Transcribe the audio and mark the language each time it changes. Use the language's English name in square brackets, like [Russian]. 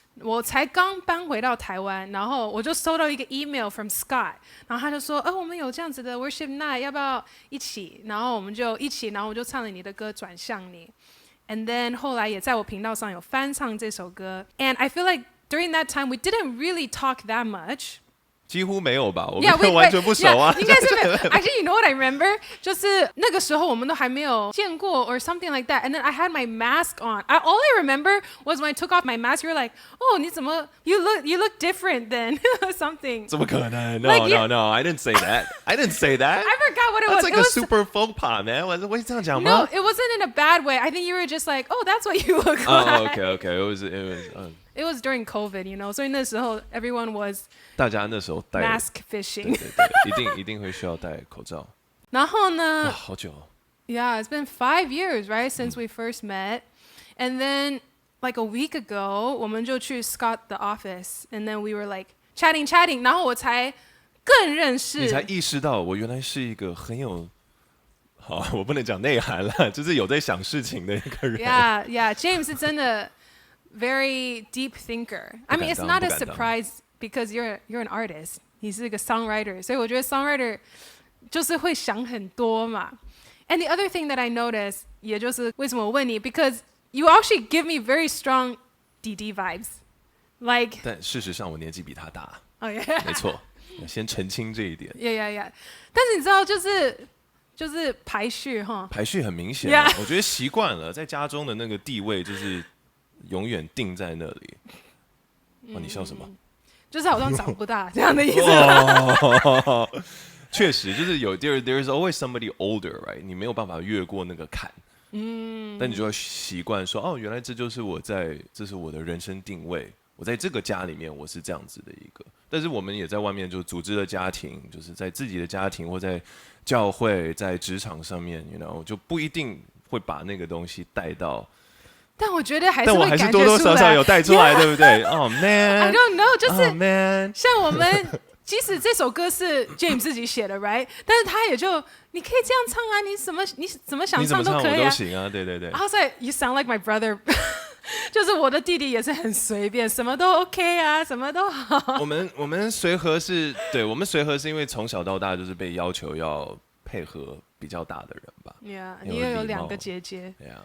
[Chinese] 我才刚搬回到台湾，然后我就收到一个 [English] email from [Chinese] Scott， 然后他就说，我们有这样子的 worship night， 要不要一起？然后我们就一起，然后我就唱了你的歌《转向你》 ， [English] and then [Chinese] 后来也在我频道上有翻唱这首歌 ， [English] and I feel like during that time we didn't really talk that much。 [Chinese] 几乎没有吧，我们完全不熟啊。应该是没有。 [English] Actually, you know what I remember？ [Chinese] 就是那个时候我们都还没有见过 [English] or something like that. And then I had my mask on. All I remember was when I took off my mask, you were like, "Oh, [Chinese] 你怎么 [English] you look different then something." [Chinese] 怎么可能 [English] ？No, I didn't say that. I didn't say that. I forgot what it was. That's like a super faux pas, man. [Chinese] 我这样讲吗 [English] No, it wasn't in a bad way. I think you were just like, "Oh, that's what you look like." Okay. It was during COVID, you know. [Chinese] 所以那时候 [English] everyone was [Chinese] 大家那时候戴 [English] mask fishing. [Chinese] 对，一定会需要戴口罩。然后呢？好久。 [English] Yeah, it's been 5 years, right, since we first met. And then, like a week ago, [Chinese] 我们就去 [English] Scott the office, and then we were like chatting. [Chinese] 然后我才更认识。你才意识到我原来是一个很有，好，我不能讲内涵了，就是有在想事情的一个人。 [English] Yeah, James [Chinese] 是真的 [English] very deep thinker. I mean, it's not a surprise because you're an artist. [Chinese] 你是一个 songwriter, 所以我觉得 songwriter 就是会想很多嘛。 [English] And the other thing that I noticed, [Chinese] 也就是为什么我问你 [English] because you actually give me very strong DD vibes. Like [Chinese] 但事实上我年纪比他大。 [English] Oh yeah. [Chinese] 没错，先澄清这一点。 [English] Yeah. [Chinese] 但是你知道就是排序哈。排序很明显，我觉得习惯了，在家中的那个地位就是永远定在那里。你笑什么？就是好像长不大这样的意思。确实，就是 [English] there's always somebody older, right？ [Chinese] 你没有办法越过那个坎。但你就要习惯说，原来这是我的人生定位。我在这个家里面，我是这样子的一个。但是我们也在外面就组织了家庭，就是在自己的家庭或在教会、在职场上面就不一定会把那个东西带到。但我觉得还是，但我还是多多少少有带出来，对不对？ [English] Oh man， I don't know， [Chinese] 就是 [English] Oh man， [Chinese] 像我们，即使这首歌是 James 自己写的 ， [English] right？ [Chinese] 但是他也就你可以这样唱啊，你怎么想唱都可以啊，我都行啊，对。 [English] I was like, you sound like my brother 。 [Chinese] 就是我的弟弟也是很随便，什么都 OK 啊，什么都好。我们随和是，对，我们随和是因为从小到大就是被要求要配合比较大的人吧。 [English] Yeah， [Chinese] 你也有2个姐姐。